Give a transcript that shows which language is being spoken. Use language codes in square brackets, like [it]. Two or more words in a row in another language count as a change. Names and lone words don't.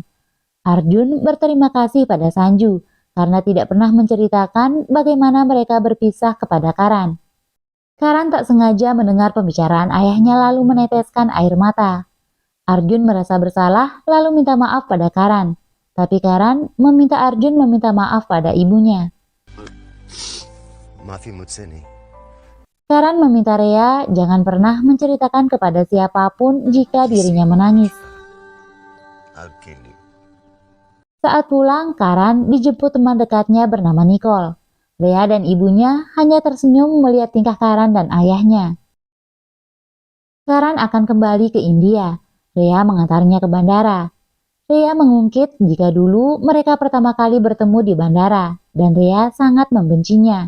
[id] Arjun berterima kasih pada Sanju karena tidak pernah menceritakan bagaimana mereka berpisah kepada Karan. Karan tak sengaja mendengar pembicaraan ayahnya lalu meneteskan air mata. Arjun merasa bersalah lalu minta maaf pada Karan. Tapi Karan meminta Arjun meminta maaf pada ibunya. [hi] माफी मुझसे नहीं. [id] Karan meminta Rea jangan pernah menceritakan kepada siapapun jika dirinya menangis. [en] I'll kill you. [id] Saat pulang, Karan dijemput teman dekatnya bernama Nicole. Rea dan ibunya hanya tersenyum melihat tingkah Karan dan ayahnya. Karan akan kembali ke India. Rea mengantarnya ke bandara. Rea mengungkit jika dulu mereka pertama kali bertemu di bandara, dan Rea sangat membencinya.